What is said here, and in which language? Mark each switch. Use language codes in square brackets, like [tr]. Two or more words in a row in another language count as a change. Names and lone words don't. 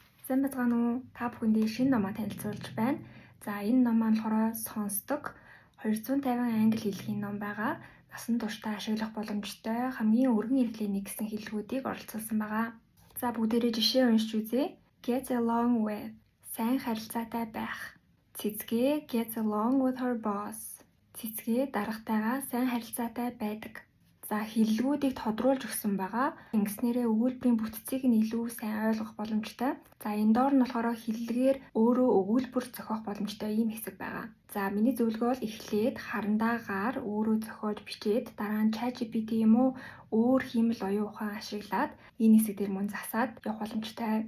[mn] Сайн байцгаана уу? Та бүхэндээ шинэ номоо танилцуулж байна. За энэ ном маань болохоор сонсдог 250 англи хэлний ном байгаа. Насан туршдаа ашиглах боломжтой хамгийн өргөн иргэлийн нэг гэсэн хэллэгүүдийг оролцуулсан байгаа. За бүгдээрээ жишээ уншиж үзье. [en] Get along with. [mn] Сайн харилцаатай байх. [en] Цэцгээ gets along with her boss. [mn] Цэцгээ даргатайгаа сайн харилцаатай байдаг. За хэллэгүүдийг тодруулж өгсөн байгаа. Ингэснээрээ өгүүлбэрийн бүтцийг нь илүү сайн ойлгох боломжтой. За энэ доор нь болохоор хэллэгээр өөрөө өгүүлбэр зохиох боломжтой ийм хэсэг байгаа. За миний зөвлөгөө бол эхлээд харандаагаар өөрөө зохиож бичээд дараа нь ChatGPT юм уу өөр хиймэл оюун ухаан ашиглаад энэ хэсэг дээр мөн засаад явах боломжтой.